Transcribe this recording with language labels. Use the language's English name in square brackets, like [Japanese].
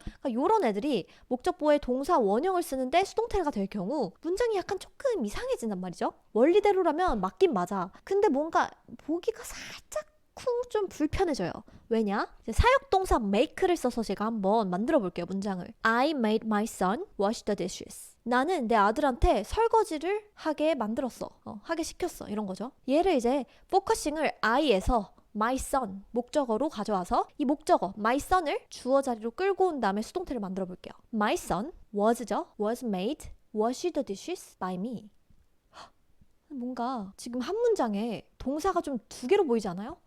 [Korean] 그러니까 이런 애들이 목적보어에 동사 원형을 쓰는데 수동태가 될 경우 문장이 약간 조금 이상해진단 말이죠. 원리대로라면 맞긴 맞아. 근데 뭔가 보기가 살짝 좀 불편해져요. 왜냐? 이제 사역동사 make를 써서 제가 한번 만들어 볼게요. 문장을. [English] I made my son wash the dishes. [Korean] 나는 내 아들한테 설거지를 하게 만들었어. 하게 시켰어. 이런 거죠. 얘를 이제 포커싱을 I에서 my son 목적어로 가져와서 이 목적어 my son을 주어 자리로 끌고 온 다음에 수동태를 만들어 볼게요. [English] My son was죠. was made wash the dishes by me. [Korean] 뭔가 지금 한 문장에 동사가 좀 두 개로 보이지 않아요?